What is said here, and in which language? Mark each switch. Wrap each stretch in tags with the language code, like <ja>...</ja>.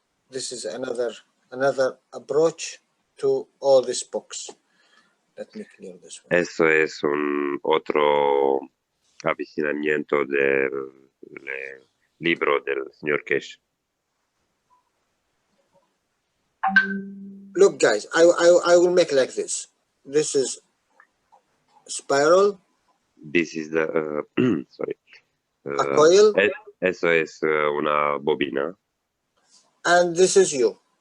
<en>This is another approach to all these books. Let me clear this one.</en> <es>Eso es un otro avicinamiento del libro del señor Kesh.</es> <en>Look, guys, I will make like this. This is spiral. This is the sorry. A coil.</en> <es>Eso es una bobina.</es> <en>And this is you.</en>